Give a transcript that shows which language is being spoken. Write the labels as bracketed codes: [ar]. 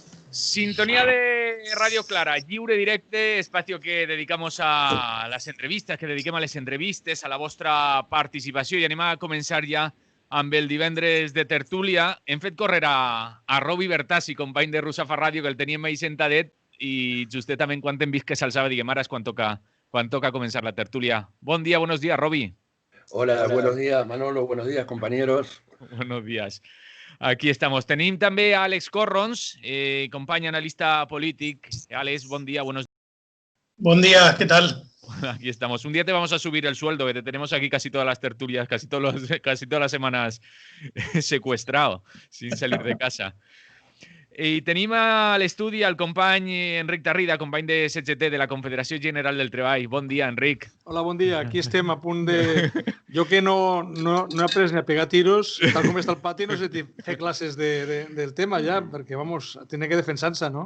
[ca] Sintonía de Radio Clara, lliure directe, [es] espacio que dedicamos [ca] a les entrevistes, que dediquem a les entrevistes, a la vostra participació, i anem a començar ja amb el divendres de tertúlia. Hem fet córrer a Robi Bertassi, company de Rusafa Ràdio, que el teníem ahí sentadet, i justament quan hem vist que s'alçava, diguem, ara és quan toca començar la tertúlia. Bon dia, [es] buenos días, [ca] Robi. [es] Hola, buenos días, Manolo, buenos días, compañeros. Buenos días. Aquí estamos. [ca] Tenim també a Àlex Corrons, company analista polític. Àlex, bon dia, [es] buenos días. Buen día, ¿qué tal? Aquí estamos. Un día te vamos a subir el sueldo, que te tenemos aquí casi todas las tertulias, casi todas las semanas secuestrado, sin salir de casa. [ca] I tenim a l'estudi el company Enric Tarrida, company de CGT, de la Confederació General del Treball. Bon dia, Enric. Hola, bon dia. Aquí estem a punt de... Jo que no he après ni a pegar tiros, tal com està el pati, no sé si fer classes del tema ja, perquè, [es] vamos, tiene que [ca] defensar-se, no?